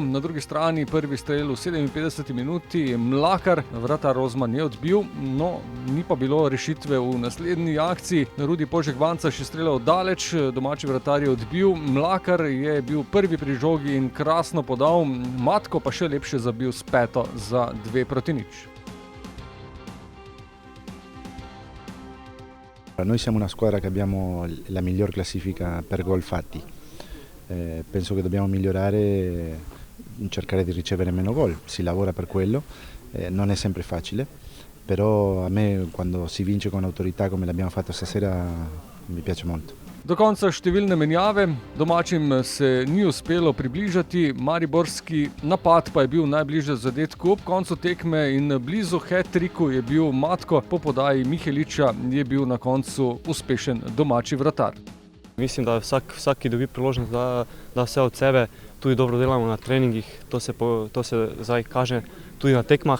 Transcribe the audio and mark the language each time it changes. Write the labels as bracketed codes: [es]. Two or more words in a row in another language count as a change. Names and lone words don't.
[sl] Na drugi strani prvi strel v 57. minuti Mlakar, vratar Rozman je odbil, no ni pa bilo rešitve v naslednji akciji. Rudi Požek-Vanca še streljal daleč, domači vratar je odbil, Mlakar je bil prvi pri žogi in krasno podal, Matko pa še lepše zabil s peto za 2-0. [it] Noi siamo una squadra che abbiamo la miglior classifica per gol fatti. Penso che dobbiamo migliorare, cercare di ricevere meno gol. Si lavora per quello, non è sempre facile, però a me quando si vince con autorità come l'abbiamo fatto stasera mi piace molto. [sl] Do konca številne menjave, domačim se ni uspelo približati, mariborski napad pa je bil najbližje zadetku ob koncu tekme in blizu hat-triku je bil Matko, po podaji Miheliča je bil na koncu uspešen domači vratar. Mislim, da vsak ki dobi priložnost, da vse od sebe, tudi dobro delamo na treningih, to se zdaj kaže tudi na tekmah.